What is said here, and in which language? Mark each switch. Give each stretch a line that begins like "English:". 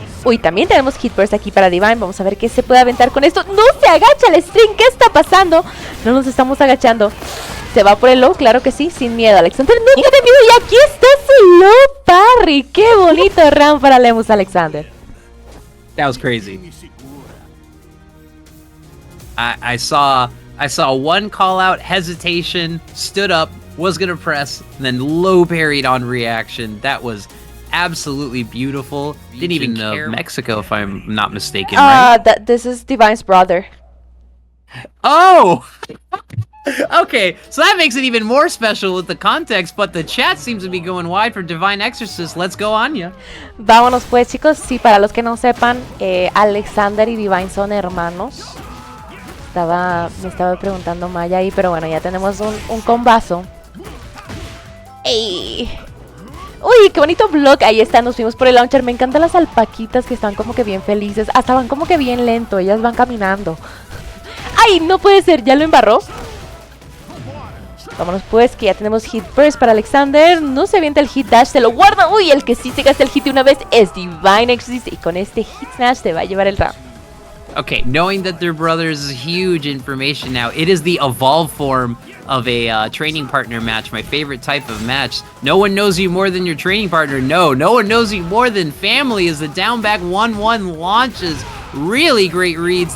Spanish: Uy, también tenemos hit burst aquí para Divine. Vamos a ver qué se puede aventar con esto. ¡No se agacha el string! ¿Qué está pasando? No nos estamos agachando. ¿Se va por el low? Claro que sí, sin miedo. Alexander no tiene miedo y aquí está su low parry. ¡Qué bonito round para Lemus Alexander!
English: That was crazy. I saw one call out, hesitation, stood up, was gonna press, and then low parried on reaction. That was absolutely beautiful. Didn't even know Mexico, if I'm not mistaken, right? This is Divine's brother. Oh! Okay, so that makes it even more special with the context, but the chat seems to be going wide for Divine Exorcist. Let's go, Anya.
Spanish: Vámonos pues, chicos. Sí, para los que no sepan, Alexander y Divine son hermanos. Me estaba preguntando Maya ahí, pero bueno, ya tenemos un combazo. ¡Ey! ¡Uy, qué bonito block! Ahí está, nos fuimos por el launcher. Me encantan las alpaquitas que están como que bien felices. Hasta van como que bien lento, ellas van caminando. ¡Ay, no puede ser! ¿Ya lo embarró? Vámonos pues, que ya tenemos hit burst para Alexander. No se avienta el hit dash, se lo guarda. Uy, el que sí se gasta el hit de una vez es Divine Exorcist. Y con este hit smash se va a llevar el round.
English: Okay, knowing that they're brothers is huge information now. It is the evolved form of a training partner match, my favorite type of match. No one knows you more than your training partner. No one knows you more than family. As the down back 1-1 launches. Really great reads.